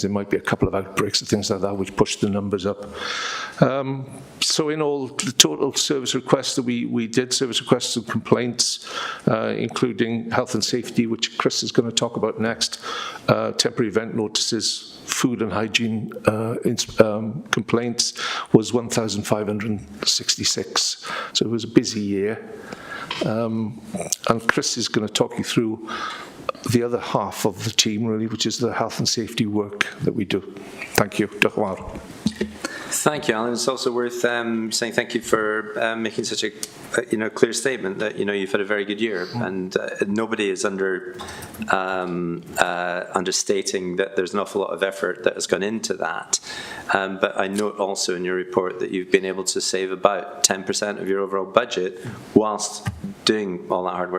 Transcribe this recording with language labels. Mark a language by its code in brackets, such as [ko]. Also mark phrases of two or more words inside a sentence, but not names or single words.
[en] There might be a couple of outbreaks and things like that which push the numbers up. So in all, the total service requests that we did, service requests and complaints, including health and safety, which Chris is going to talk about next, temporary event notices, food and hygiene complaints was 1,566. So it was a busy year. And Chris is going to talk you through the other half of the team, really, which is the health and safety work that we do. Thank you. [cy] Diolch yn fawr. [en] Thank you, Alan. It's also worth saying thank you for making such a clear statement that you've had a very good year, and nobody is understating that there's an awful lot of effort that has gone into that. But I note also in your report that you've been able to save about 10% of your overall budget whilst doing all that hard work.